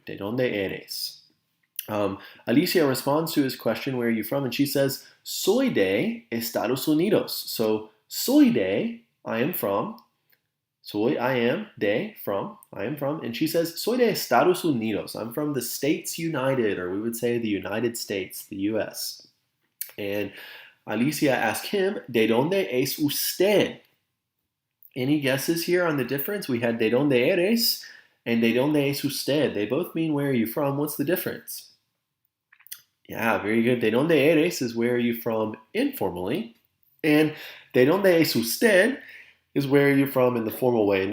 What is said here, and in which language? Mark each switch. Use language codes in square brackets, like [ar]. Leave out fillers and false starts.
[es] ¿De dónde eres? [en] Alicia responds to his question, where are you from? And she says, [es] soy de Estados Unidos. [en] So, [es] soy de, [en] I am from. Soy, I am, de, from, I am from. And she says, [es] soy de Estados Unidos. [en] I'm from the States United, or we would say the United States, the US. And Alicia asked him, [es] ¿de dónde es usted? [en] Any guesses here on the difference? We had [es] ¿de dónde eres? [en] And [es] ¿de dónde es usted? [en] They both mean where are you from? What's the difference? Yeah, very good. [es] ¿De dónde eres [en] is where are you from informally. And [es] ¿de dónde es usted [en] is where are you from in the formal way.